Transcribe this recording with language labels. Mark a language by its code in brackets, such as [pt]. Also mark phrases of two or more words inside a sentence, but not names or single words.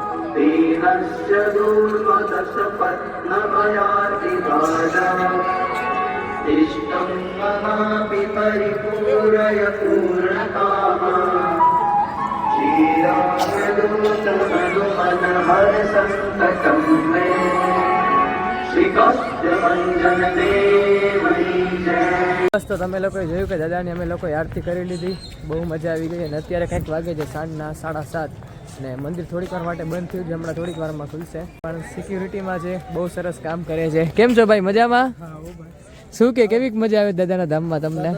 [sa] दीनस्य दूर्मदशपत्नभयातिभाजा इष्टं ममापि परिपूरय पूर्णकामः श्रीरामदूतमनुमनहर सङ्कटं मे श्रीकाष्ठभञ्जन देवै जय। [gu] બસ તો તમે લોકોએ જોયું કે દાદાની અમે લોકોએ આરતી કરી લીધી, બહુ મજા આવી ગઈ. અને અત્યારે કંઈક વાગે છે સાંજના 7:30 અને મંદિર થોડીક વાર માટે બંધ થયું છે, હમણાં થોડીક વારમાં ખુલશે. પણ સિક્યુરિટીમાં છે, બહુ સરસ કામ કરે છે. કેમ છો ભાઈ, મજામાં? શું કે કેવી મજા આવે દાદાના ધામમાં તમને?